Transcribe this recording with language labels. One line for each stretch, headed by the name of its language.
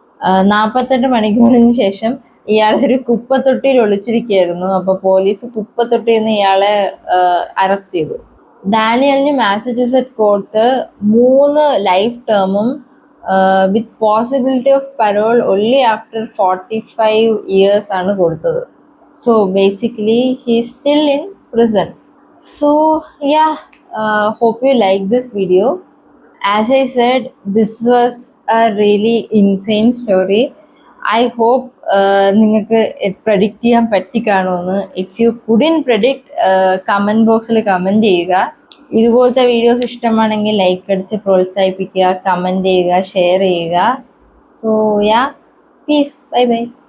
Malayalam: 48 മണിക്കൂറിന് ശേഷം ഇയാളൊരു കുപ്പത്തൊട്ടിയിൽ ഒളിച്ചിരിക്കുകയായിരുന്നു. അപ്പോൾ പോലീസ് കുപ്പത്തൊട്ടിയിൽ നിന്ന് ഇയാളെ അറസ്റ്റ് ചെയ്തു. ഡാനിയലിന് മാസച്യൂസെറ്റ് court 3 life ടേമും
English: with possibility of parole only after 45 years
Malayalam: ആണ് കൊടുത്തത്.
English: So basically he's still in prison. So yeah, hope you like this video. As I said, this was a really insane story. I hope
Malayalam: നിങ്ങൾക്ക് predict ചെയ്യാൻ പറ്റിക്കാണോന്ന്.
English: If you couldn't predict, comment boxൽ
Malayalam: comment ചെയ്യുക. ഇതുപോലത്തെ videos ഇഷ്ടമാണെങ്കിൽ like അടിച്ച് പ്രോത്സാഹിപ്പിക്കുക, comment ചെയ്യുക, share ചെയ്യുക.
English: So yeah, peace, bye bye.